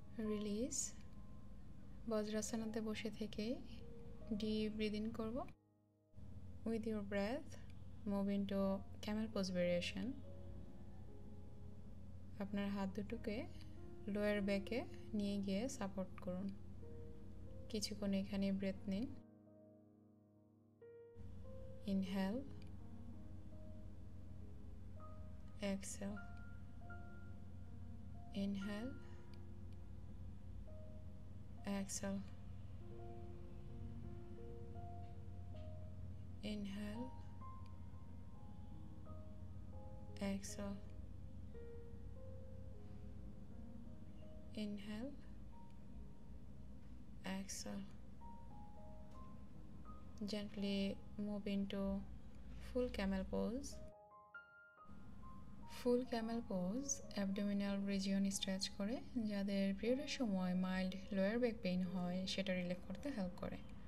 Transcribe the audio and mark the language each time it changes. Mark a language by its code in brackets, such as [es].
[en] Release. [bn] বজ্রাসনাতে বসে থেকে [en] deep breathe in [bn] করব। [en] With your breath, move into camel pose variation. [bn] আপনার হাত দুটোকে লোয়ার ব্যাকে নিয়ে গিয়ে সাপোর্ট করুন। কিছুক্ষণ এখানে ব্রেথ নিন। [en] Inhale, exhale, inhale, exhale, inhale, exhale, inhale, exhale. Gently move into full camel pose. Full camel pose abdominal region stretch [bn] করে, যাদের পিরিয়ডের সময় মাইল্ড লোয়ার ব্যাক পেইন হয় সেটা রিলিফ করতে হেল্প করে।